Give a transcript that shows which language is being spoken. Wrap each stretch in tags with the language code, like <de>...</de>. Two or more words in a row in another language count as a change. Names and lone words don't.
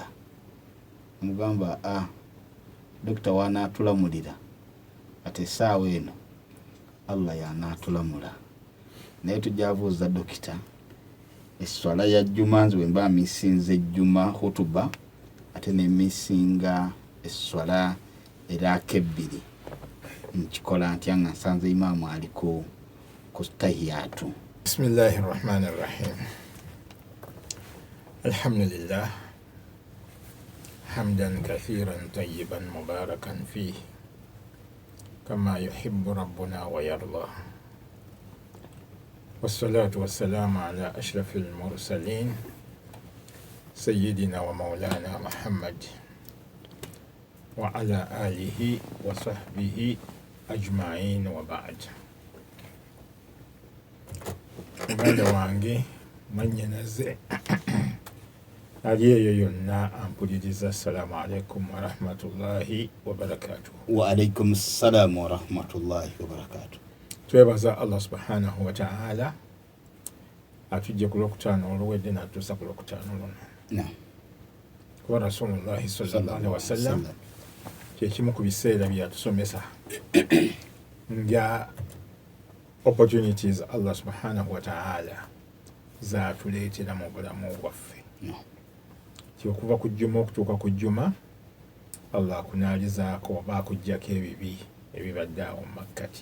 <lg>Amugamba dokita wanaatulamulira ate essaawa eno Allah yanaatulamula naye tujja buuza dokita esswala ya jjuma nze bwemba misinze ejjuma hutuba ate nemisinga esswala eraaka ebbiri nkikola ntya nga nsanze imaamu ali ku tahiyatu.</lg> <ar>بسم الله الرحمن الرحيم. الحمد لله حمدا كثيرا طيبا مباركا فيه كما يحب ربنا ويرضى. والصلاة والسلام على أشرف المرسلين سيدنا ومولانا محمد وعلى آله وصحبه أجمعين وبعد.</ar> <lg>Muganda wange mwannyinaze ali eyo yonna ampuliriza.</lg> <ar>السلام عليكم ورحمة الله وبركاته. وعليكم السلام ورحمة الله وبركاته.</ar> <lg>Twebaza Allah</lg> <ar>سبحانه وتعالى</ar> <lg>atujje ku Lwakutano oluwedde n'atuusa ku Lwakutano luno. Kuba Rasulullahi</lg> <ar>صلى الله عليه وسلم</ar> <lg>kyekimu ku biseera byatusomesa nga opportunities Allah</lg> <ar>سبحانه وتعالى</ar> <lg>zaatuleetera mu bulamu bwaffe. Kyokuva ku Jjuma okutuuka ku Jjuma Allah akunaalizaako oba akuggyako ebibi ebibadde awo mu makkati.</lg>